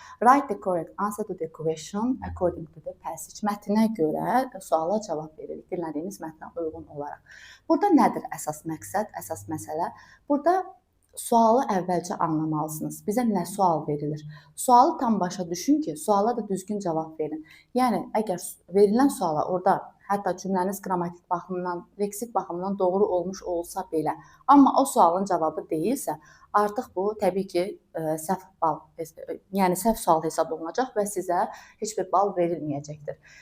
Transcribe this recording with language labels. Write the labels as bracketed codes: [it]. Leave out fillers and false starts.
[en] Write the correct answer to the question according to the passage. [az] Mətnə görə suala cavab veririk, dinlədiyimiz mətnə uyğun olaraq. Burada nədir əsas məqsəd, əsas məsələ? Burada sualı əvvəlcə anlamalısınız. Bizə nə sual verilir? Sualı tam başa düşün ki, suala da düzgün cavab verin. Yəni, əgər verilən suala orada hətta cümləniz qrammatik baxımından, leksik baxımından doğru olmuş olsa belə, amma o sualın cavabı deyilsə, artıq bu təbii ki, səhv sual hesab olunacaq və sizə heç bir bal verilməyəcəkdir.